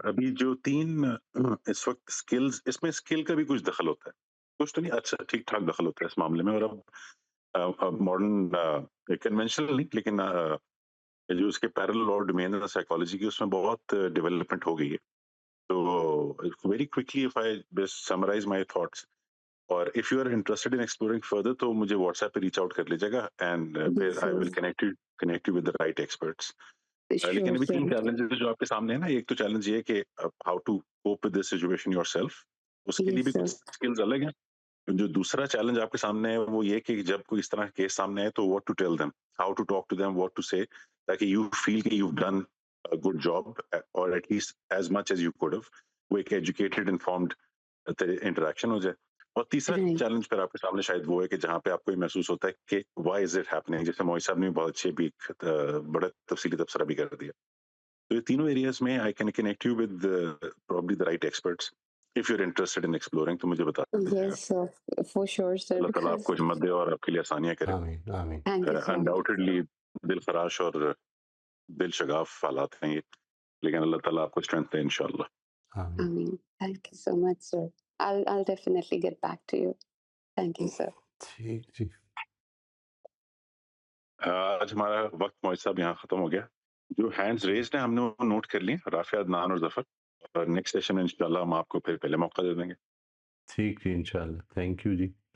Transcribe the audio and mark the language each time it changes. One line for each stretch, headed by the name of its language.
Urdu: ابھی جو 3 اس وقت سکلز، اس میں سکل کا بھی کچھ دخل ہوتا ہے، کچھ تو نہیں، اچھا ٹھیک ٹھاک دخل ہوتا ہے اس معاملے میں. اور اب ماڈرن کنونشنل نہیں لیکن جو اس کے پیرل اور ڈومین ہے سائیکالوجی کی، اس میں بہت ڈیولپمنٹ ہو گئی ہے. تو
English: very quickly if I summarize my thoughts, اور if you are interested in exploring further
Urdu: تو مجھے واٹس ایپ پہ ریچ آؤٹ کر لیجیے گا
English: And پھر I will connect you with the right experts.
Urdu: لیکن ابھی 3 چیلنجز جو آپ کے سامنے ہیں نا, ایک تو چیلنج یہ کہ
English: how to cope with this situation yourself,
Urdu: اس کے لیے بھی کچھ اسکلز الگ ہیں. جو دوسرا چیلنج آپ کے سامنے ہے وہ یہ کہ جب کوئی اس طرح کیس سامنے آئے تو
English: what to tell them, how to talk to them, what to say, تاکہ you feel کہ you've done a good job or at least as much as you could have.
Urdu: وہ ایک educated informed انٹریکشن ہو جائے. اور تیسرا challenge پھر آپ کے سامنے شاید وہ ہے کہ جہاں پہ آپ کو یہ محسوس ہوتا ہے کہ
English: why is it happening,
Urdu: جیسے موئی صاحب نے بہت اچھے بھی بڑے تفصیلی تبصرہ بھی کر دیا. تو یہ تینوں ایریاز میں
English: I can connect you with probably the right experts if you're interested in exploring.
Urdu: تو مجھے بتا دیجیے.
English: Yes sir, for sure sir.
Urdu: اللہ تعالیٰ آپ کو ہمت دے اور آپ کے لیے آسانیاں کرے. آمین آمین. Undoubtedly دل خراش اور دل شگاف حالات ہیں یہ, لیکن اللہ تعالیٰ آپ کو اسٹرینتھ دے انشاءاللہ.
English: آمین. Thank you so much sir. I'll definitely get back to you. Thank you sir.
Urdu: ٹھیک جی. آج ہمارا وقت موئی صاحب یہاں ختم ہو گیا. جو ہینڈز ریزڈ ہیں ہم نے وہ نوٹ کر لیے, رافع, عدنان اور ظفر. اور نیکسٹ سیشن میں انشاءاللہ ہم آپ کو پھر پہلے موقع دے دیں گے. ٹھیک جی انشاءاللہ. Thank you جی.